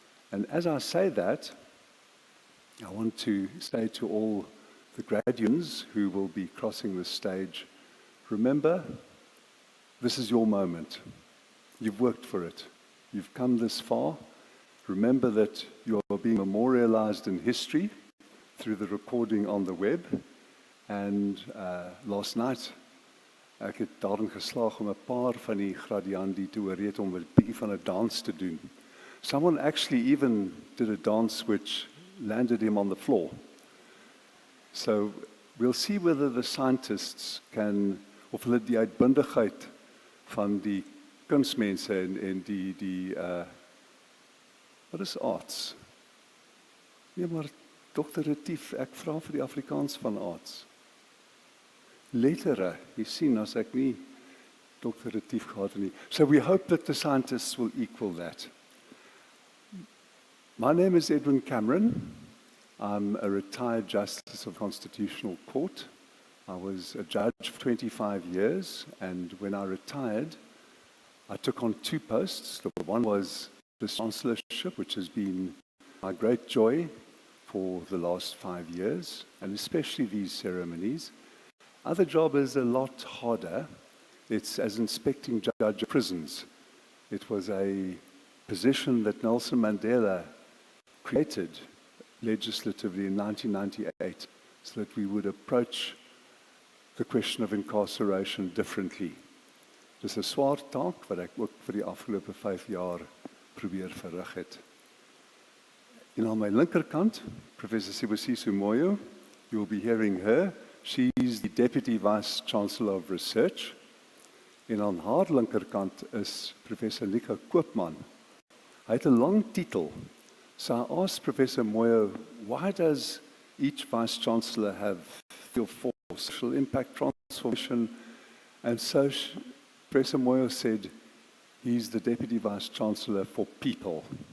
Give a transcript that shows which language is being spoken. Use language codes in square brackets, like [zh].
[en] And as I say that, I want to say to all the graduates who will be crossing the stage, remember, this is your moment. You've worked for it. You've come this far. Remember that you are being memorialized in history through the recording on the web. And last night, [af] ek het daarin geslaag om 'n paar van die gradiandi te oorreed om 'n bietjie van 'n dans te doen. [en] Someone actually even did a dance which landed him on the floor. So we'll see whether the scientists can, [af] of hulle die uitbundigheid van die kunsmense en die wat is arts? Nee, maar Dr. Retief, ek vra vir die Afrikaans van arts. Lettere, jy sien as ek nie Dr. Retief gehad het nie. [en] So we hope that the scientists will equal that. My name is Edwin Cameron. I'm a retired Justice of Constitutional Court. I was a judge for 25 years, and when I retired, I took on two posts. The one was the Chancellorship, which has been my great joy for the last 5 years, and especially these ceremonies. Other job is a lot harder. It's as inspecting judge of prisons. It was a position that Nelson Mandela created legislatively in 1998. so that we would approach the question of incarceration differently. [af] Dis 'n swaar taak wat ek ook vir die afgelope 5 jaar probeer verrig het. En aan my linkerkant, [en] Professor Sibusiso Moyo, you will be hearing her. She's the Deputy Vice Chancellor of Research. [af] En aan haar linkerkant is Professor Nico Koopman. Hy het 'n lang titel. [en] So I asked Professor Moyo, why does each Vice Chancellor have 3 or 4 social impact transformation? And so Professor Moyo said, he's the Deputy Vice Chancellor for people.